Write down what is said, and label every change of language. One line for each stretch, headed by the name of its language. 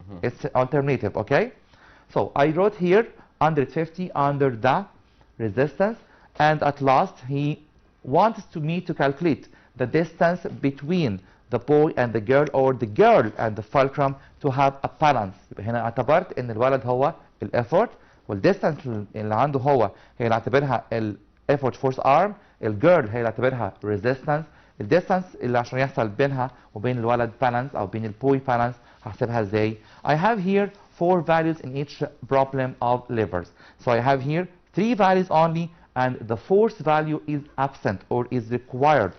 English: It's alternative, okay? So I wrote here 150 under the resistance, and at last he wants me to calculate the distance between the boy and the girl, or the girl and the fulcrum, to have a balance.
Arabic: هنا اعتبرت ان الولد هو الeffort، والديستانس اللي عنده هو هي نعتبرها الeffort force arm، الجيرل هي اللي اعتبرها resistance. الديستانس اللي عشان يحصل بينها وبين الولد balance او بين البوي balance هحسبها ازاي؟
English: I have here 4 values in each problem of levers. So I have here 3 values only and the fourth value is absent or is required.